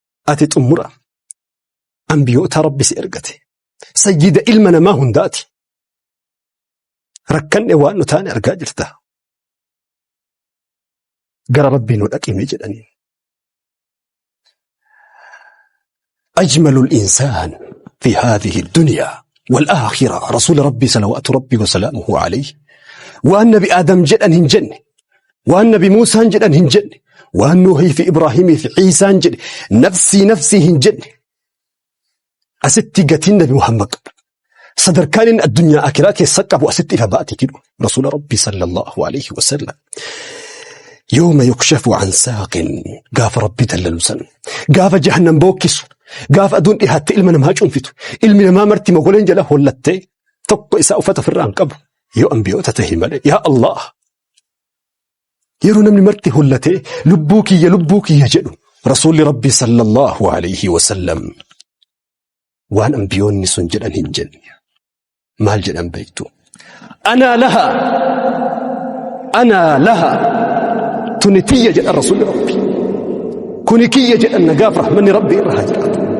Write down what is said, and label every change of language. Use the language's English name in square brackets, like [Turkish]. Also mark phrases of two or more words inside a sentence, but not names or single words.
[Oromo] Ati xumura. Anbiyoota Rabbi si ergate. Sayyida ilma namaa hundaati. Rakkanne waan nu taane argaa jirta. Gara Rabbii nu dhaqime," jedhaniin. [Arabic] "أجمل الإنسان في هذه الدنيا والآخرة رسول ربي صلوات ربي وسلامه عليه." [Oromo] Waan Nabi Aadam jedhan hin jenne. Waan Nabi Muusaan jedhan hin jenne. Waan Nuuhii fi Ibraahimii fi Ciisaan jedhe. [Arabic] "نفسي نفسي," [Oromo] hin jenne. Asitti gatiin Nabi Muhammad qabu. Sadarkaan inni addunyaa akiraa keessa qabu asitti ifa baate jedhu Rasuula Rabbi [Arabic] صلى الله عليه وسلم. "يوم يكشف عن ساق." [Oromo] Gaafa Rabbi dallalu san. Gaafa jahannam bookkisu. Gaafa aduun dhihaatte ilma namaa cuunfitu. Ilmi namaa marti mogoleen jala hollattee tokko isaa uffata ofirraa hin qabu. Yoo anbiyoota tahe malee. Yaa Allah. Yeroo namni marti hollatee, "Lubbuu kiyya, lubbuu kiyya," jedhu Rasuulli Rabbi [Arabic] صلى الله عليه وسلم. [Oromo] Waan anbiyoonni sun jedhan hin jenne. Maal jedhan beektu? [Arabic] "أنا لها أنا لها. [Oromo] Tuni tiyya," jedha Rasuulli Rabbi. "Kuni kiyya," jedhan nagaaf rahmanni Rabbi irra haa jiraatu.